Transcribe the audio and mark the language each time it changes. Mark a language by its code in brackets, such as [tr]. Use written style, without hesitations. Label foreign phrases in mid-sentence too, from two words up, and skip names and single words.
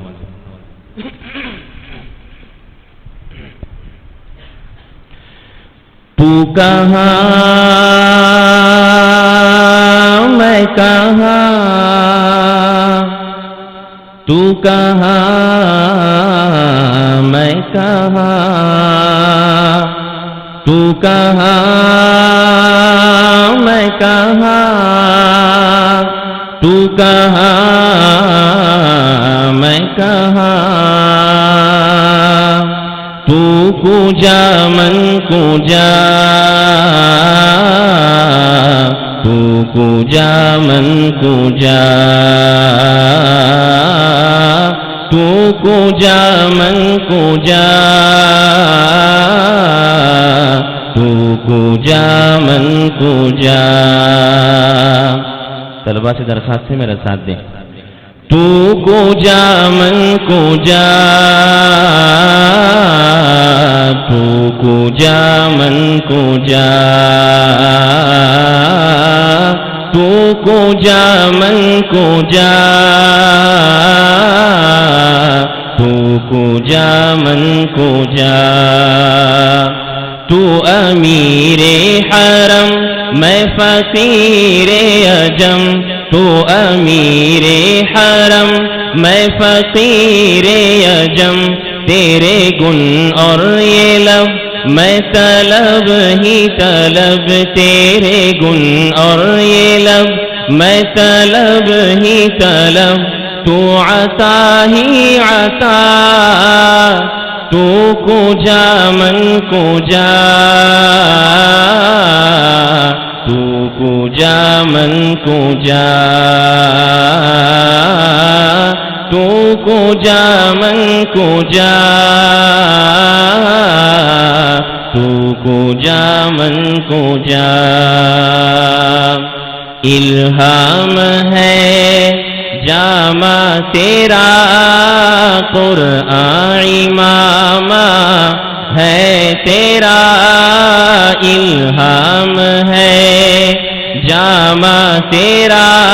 [ur] تو کہاں میں کہاں، تو کہاں میں کہاں، تو کہاں میں کہاں، تو کہاں میں کہاں، [fa] تو کجا من کجا، تو کجا من کجا، تو کجا من کجا، تو کجا من کجا۔ [ur] طلبہ سے درخواست ہے میرا ساتھ دیں۔ [fa] تو کجا من کجا، تو کجا من کجا، تو کجا من کجا، تو کجا من کجا۔ [ur] تو امیر حرم میں فقیر عجم، تو امیر حرم میں فقیر عجم، تیرے گن اور یہ لب میں طلب ہی طلب، تیرے گن اور یہ لب میں طلب ہی طلب، تو عطا ہی عطا، [fa] تو کجا من کجا، تو کجا من کجا، تو کجا من کجا، تو کجا من کجا۔ [ur] الہام ہے جامع تیرا قرآن امام ہے تیرا، الہام ہے جامع تیرا